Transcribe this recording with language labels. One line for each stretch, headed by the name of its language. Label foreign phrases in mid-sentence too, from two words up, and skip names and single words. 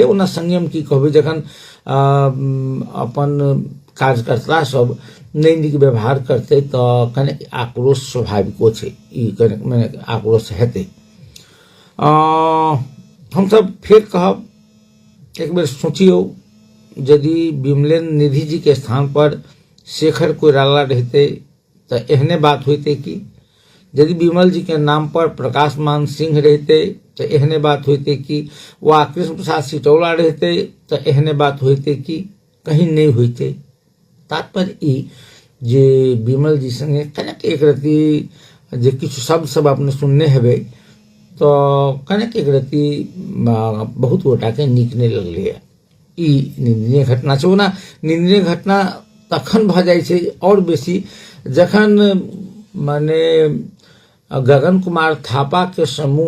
Maithili: ओना संयम की कहबै, जखन अपन कार्यकर्ता सब नहीं नीक व्यवहार करते तऽ कनेक आक्रोश स्वाभाविको छै, ई कनेक मने आक्रोश हेतै। हम सब फेर कहब, एक बेर सोचियो, यदि विमलेन्द्र निधि जी के स्थान पर शेखर कोइराला रहते तऽ एहने बात होते की? यदि विमल जी के नाम पर प्रकाश मान सिंह रहते तो एहने बात होते की? वा कृष्ण प्रसाद सिटौला रहते तो एहने बात होते की? कहीं नहीं होते। तात्पर्य ई जे विमल जी संगे कनेक एक रति जे किछु शब्द सब अपने सुनने हेबै, तो कनेक एक रति बहुत गोटा के नीक नहीं लगले। ई निंदनीय घटना छै। ओना निंदनीय घटना तखन भ जाइ छै और बेसी जखन माने गगन कुमार थापा के समूह